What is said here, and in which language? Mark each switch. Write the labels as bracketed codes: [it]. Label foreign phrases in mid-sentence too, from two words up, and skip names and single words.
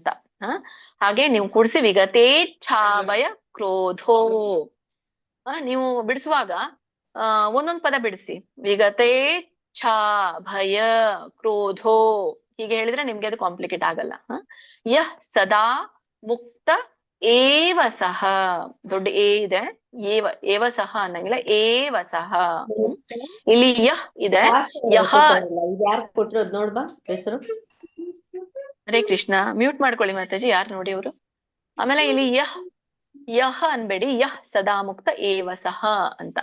[kn] ಹಾಗೆ ನೀವು ಕೂಡಿಸಿ [sa] ವಿಗತೇಚ್ಛಾಭಯ ಕ್ರೋಧೋ. [kn] ನೀವು ಬಿಡಿಸುವಾಗ ಒಂದೊಂದ್ ಪದ ಬಿಡಿಸಿ. [sa] ವಿಗತೇಚ್ಛಾ ಭಯ ಕ್ರೋಧೋ [kn] ಹೀಗೆ ಹೇಳಿದ್ರೆ ನಿಮ್ಗೆ ಅದು ಕಾಂಪ್ಲಿಕೇಟ್ ಆಗಲ್ಲ. [sa] ಯಃ ಸದಾ ಮುಕ್ತ ಏವ ಸಹ, [kn] ದೊಡ್ಡ ಎ ಇದೆ, [sa] ಏವ ಸಹ ಅನ್ನಂಗಿಲ್ಲ, ಏವ ಸಹ. [kn] ಇಲ್ಲಿ ಯಹ್ ಇದೆ, ಯಹ. ಯಾರು ಕೊಟ್ಟಿರೋದು ನೋಡ್ಬಾ ಹೆಸರು. [sa] ಹರೇ ಕೃಷ್ಣ. [kn] ಮ್ಯೂಟ್ ಮಾಡ್ಕೊಳ್ಳಿ ಮಾತಾಜಿ, ಯಾರು ನೋಡಿ ಅವರು. ಆಮೇಲೆ ಇಲ್ಲಿ ಯಹ ಅನ್ಬೇಡಿ, [sa] ಯಹ್ ಸದಾ ಮುಕ್ತ ಏವ ಸಹ [kn] ಅಂತ.